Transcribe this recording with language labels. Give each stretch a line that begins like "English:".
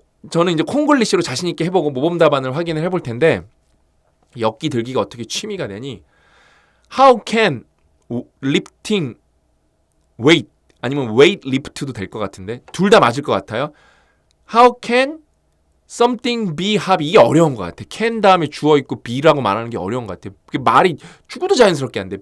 Korean: 저는 이제 콩글리시로 자신 있게 해보고 모범 답안을 확인을 해볼 텐데 엮기 들기가 어떻게 취미가 되니?
English: How can lifting weight
Korean: 아니면 weight lift도 될 것 같은데 둘 다 맞을 것 같아요.
English: How can something be hobby?
Korean: 이게 어려운 것 같아. can 다음에 주어 있고 be라고 말하는 게 어려운 것 같아. 그게 말이 죽어도 자연스럽게 안 돼.